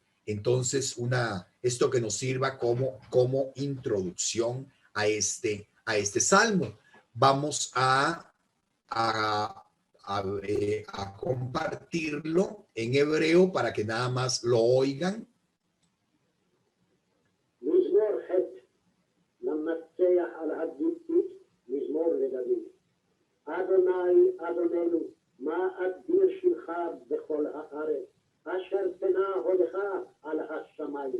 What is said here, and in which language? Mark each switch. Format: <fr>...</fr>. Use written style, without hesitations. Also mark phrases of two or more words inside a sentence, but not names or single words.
<es>Entonces, esto que nos sirva como introducción a este Salmo. Vamos a compartirlo en hebreo para que nada más lo oigan.</es> <he>אדני אדנינו מה אדיר שמך בכל הארץ אשר תנה הודך על השמים.</he>